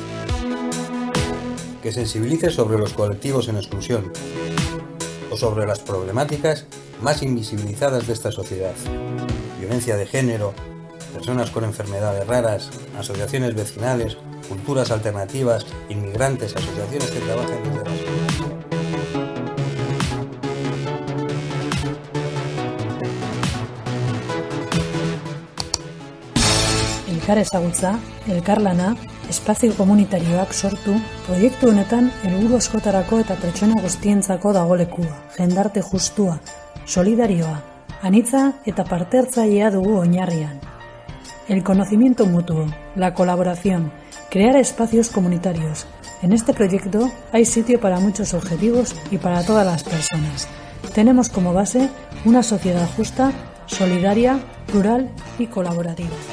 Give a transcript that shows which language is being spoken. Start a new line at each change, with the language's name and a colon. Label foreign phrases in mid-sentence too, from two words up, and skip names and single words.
Spanish: Que sensibilice sobre los colectivos en exclusión o sobre las problemáticas más invisibilizadas de esta sociedad. Violencia de género, personas con enfermedades raras, asociaciones vecinales, culturas alternativas, inmigrantes, asociaciones que trabajan desde las...
Basque: Elkar ezagutza, elkarlana, espazio komunitarioak sortu, proiektu honetan helburu askotarako eta pertsona guztientzako dago lekua, jendarte justua, solidarioa, anitza eta parte-hartzailea dugu oinarrian.
Spanish: El conocimiento mutuo, la colaboración, crear espacios comunitarios. En este proyecto hay sitio para muchos objetivos y para todas las personas. Tenemos como base una sociedad justa, solidaria, plural y colaborativa.